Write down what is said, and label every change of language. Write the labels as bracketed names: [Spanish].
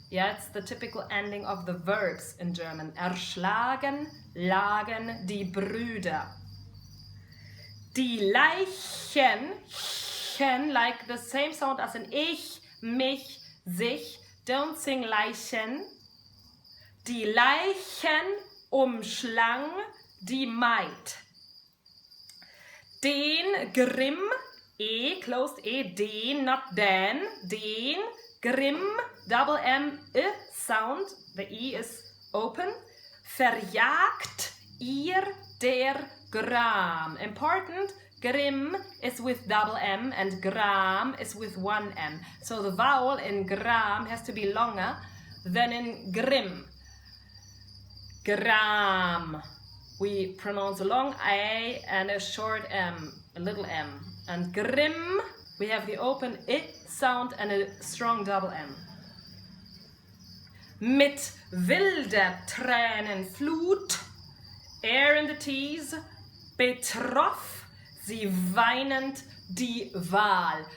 [English] Yeah, it's the typical ending of the verbs in German. [German] Erschlagen, lagen die Brüder. [English] Die Leichen, like the same sound as in ich, mich, sich. Don't sing [German] Leichen. Die Leichen umschlang die Maid. [English] Den Grimm, E, closed E, den, not den, den, Grimm, double M, sound, the E is open. [German] Verjagt ihr der Gram. [English] Important, Grimm is with double M and Gram is with one M. So the vowel in Gram has to be longer than in Grimm. Gram. We pronounce a long A and a short M, a little M. And Grimm, we have the open I sound and a strong double M. [German] Mit wilder Tränen Flut, [English] air in the T's, [German] betroff sie weinend die Wahl.